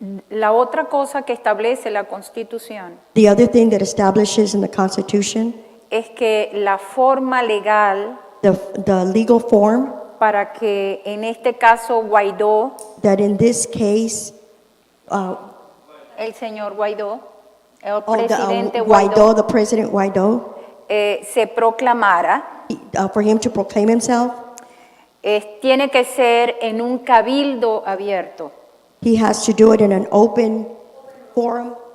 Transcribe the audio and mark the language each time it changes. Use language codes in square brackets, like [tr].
[es] la otra cosa que establece la Constitución [en] the other thing that establishes in the Constitution, [es] es que la forma legal [en] the legal form, [es] para que en este caso Guaidó, [en] that in this case, [es] el señor Guaidó, el [en] the [es] presidente [en] Guaido, [es] Guaidó, [en] the President Guaido, [es] se proclamara, [en] for him to proclaim himself, [es] tiene que ser en un cabildo abierto. [en] he has to do it in an open forum,